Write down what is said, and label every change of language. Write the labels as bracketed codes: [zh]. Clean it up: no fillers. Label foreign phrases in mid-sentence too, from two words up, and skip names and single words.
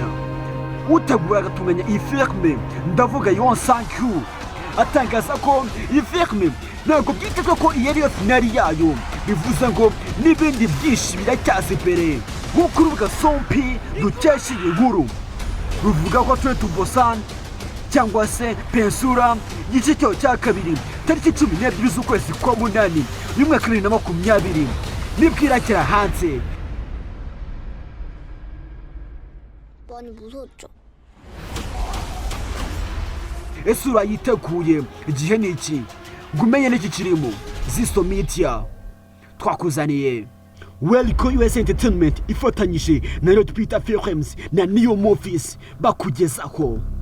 [rw] utegura agatunganya iyi filime ndavuga Yeon Sang-kyu atangaza ko iyi filime ntabwo byitezwe ko iyi ariyo finali yayo, bivuze ngo n'ibindi byinshi biracyaza imbere. nk'uko urubuga Sompi dukesha iyi nkuru ruvuga ko Train to Busan cyangwa se Peninsula igice cyayo cya 2 tariki 12 z'ukwezi kwa munani y'umwaka 2020 nibwo irakira hanze. [ko] 많이 무서웠죠. [rw] ese urayiteguye? igihe ni iki ngo umenye n'iki kirimo. Ziso Media twakuzaniye Welco US Entertainment ifatanyije na Red Peter Films na Neo Movies bakugezaho.